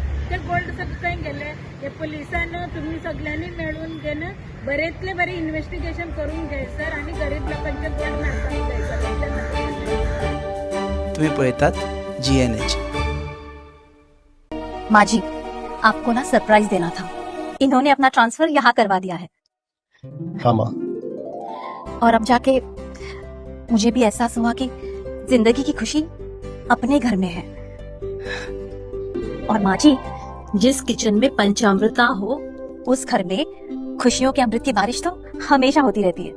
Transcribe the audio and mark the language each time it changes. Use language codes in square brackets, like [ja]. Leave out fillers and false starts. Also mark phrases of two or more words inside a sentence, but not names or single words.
[kok] ते गोल्ड सगळे खंय गेले. हे पुलिसान तुम्ही सगळ्यांनी मेळून घेन बरेतले बरे इन्व्हेस्टिगेशन करून घ्याय सर. आणि गरीब लोकांचे गोल्ड मेळपाक जाय सर. तुम्ही पळयतात GNH. [hi] माजी, आपको ना सरप्राइज देना था. इन्होंने अपना ट्रांसफर यहाँ करवा दिया है. हाँ माँ. और अब जाके मुझे भी एहसास हुआ कि जिंदगी की खुशी अपने घर में है. और माँ जी, जिस किचन में पंचामृता हो उस घर में खुशियों के अमृत की बारिश तो हमेशा होती रहती है.